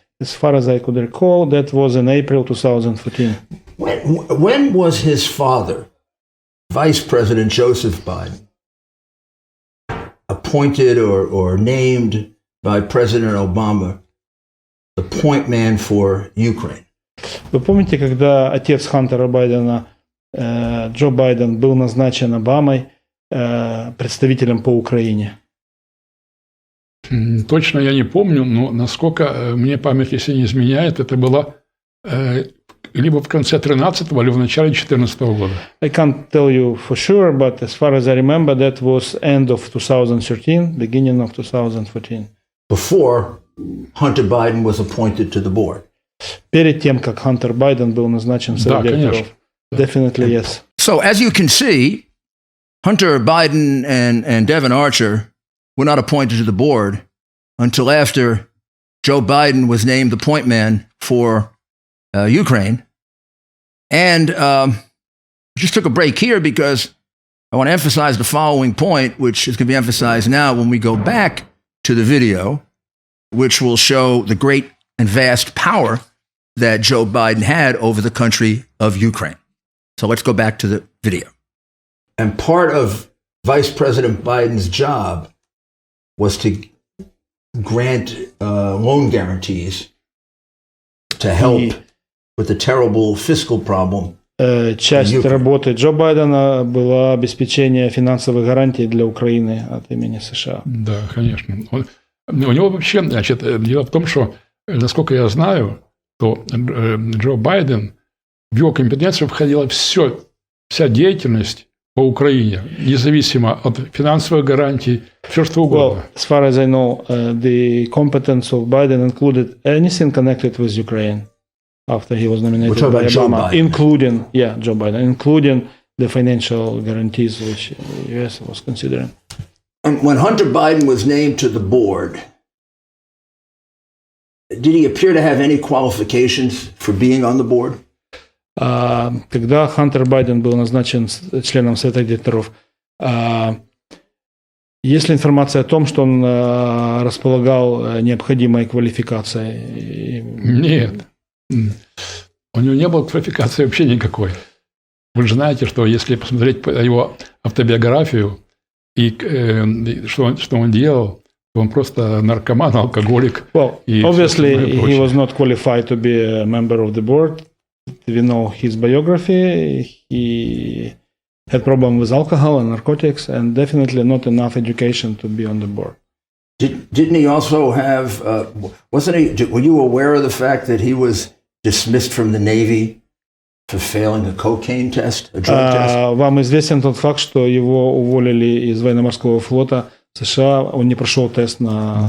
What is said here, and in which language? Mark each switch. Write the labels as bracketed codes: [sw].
[en] As far as I could recall, that was in April 2014. When was his father, Vice President Joseph Biden, appointed or named by President Obama the point man for Ukraine? [ru] Вы помните, когда отец Хантера Байдена, Джо Байден, был назначен Обамой представителем по Украине? Точно я не помню, но насколько мне память, если не изменяет, это было либо в конце 2013 или в начале 2014 года. [en] I can't tell you for sure, but as far as I remember, that was end of 2013, beginning of 2014. Before Hunter Biden was appointed to the board. [ru] Перед тем, как Хантер Байден был назначен в совет директоров. [en] Definitely yes. So as you can see, Hunter Biden and Devin Archer were not appointed to the board until after Joe Biden was named the point man for Ukraine. And just took a break here because I want to emphasize the following point, which is going to be emphasized now when we go back to the video, which will show the great and vast power that Joe Biden had over the country of Ukraine. So let's go back to the video. And part of Vice President Biden's job was to grant loan guarantees to help with the terrible fiscal problem. [ru] Часть работы Джо Байдена была обеспечение финансовых гарантий для Украины от имени США. Да, конечно. У него вообще, значит, дело в том, что, насколько я знаю, то Джо Байден, в его компетенцию входила вся деятельность по Украине, независимо от финансовых гарантий, все что угодно. [en] Well, as far as I know, the competence of Biden included anything connected with Ukraine after he was nominated by Obama, including Joe Biden, including the financial guarantees which the U.S. was considering. And when Hunter Biden was named to the board, did he appear to have any qualifications for being on the board? [ru] Когда Хантер Байден был назначен членом совета директоров, есть ли информация о том, что он располагал необходимой квалификацией? Нет. У него не было квалификации вообще никакой. Вы же знаете, что если посмотреть его автобиографию и что он делал, то он просто наркоман, алкоголик. [en] Well, obviously he was not qualified to be a member of the board. We know his biography. He had problems with alcohol and narcotics, and definitely not enough education to be on the board. Didn't he also have? Wasn't he? Were you aware of the fact that he was dismissed from the Navy for failing a cocaine test, a drug test? [ru] Вам известен тот факт, что его уволили из военно-морского флота США, он не прошел тест на